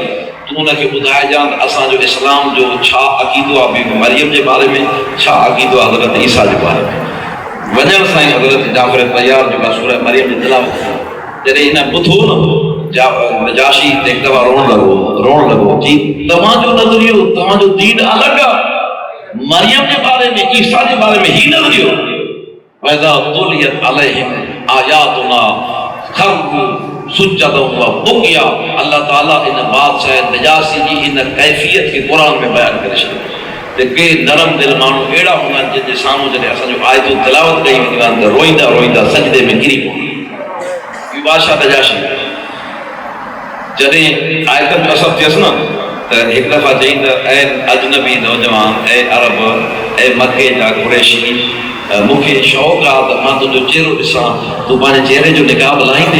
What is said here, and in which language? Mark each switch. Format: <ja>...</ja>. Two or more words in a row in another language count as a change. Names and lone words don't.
<sd>तूं उनखे ॿुधाइजां त असांजो इस्लाम जो छा अक़ीदो आहे, बीबी मरियम जे बारे में छा अक़ीदो आहे हज़रत ईसा जे बारे में। वञण सां ई हज़रत जाफ़र तैयार जेका सूरह मरियम जी तिलावत जॾहिं हिन ॿुधो न, नजाशी ते हिकु दफ़ा रोअण लॻो जी तव्हांजो नज़रियो, तव्हांजो दीन अलॻि आहे, मरियम जे बारे में, ईसा जे बारे में ही नज़रियो।</sd> <ar>وإذا تليت عليهم آياتنا خروا سجدا وبكيا.</ar> <sd>अल्लाह ताला इन बादशाह नजाशी जी इन कैफ़ियत खे क़ुरान में बयानु करे छॾियो त के नरम दिल माण्हू अहिड़ा हूंदा आहिनि जंहिंजे साम्हूं जॾहिं असांजो आयतूं तिलावत कई वेंदियूं आहिनि त रोईंदा रोईंदा सजदे में किरी पवंदा। बादशाह नजाशी जॾहिं आयतनि जो असर थियसि न त हिकु दफ़ा चई त ऐं अजनबी नौजवान, ऐं अरब, ऐं मके जा कुरैशी, मूंखे शौक़ु आहे त मां तुंहिंजो चहिरो ॾिसां, तूं पंहिंजे चहिरे जो निकाब लाहींदे।</sd>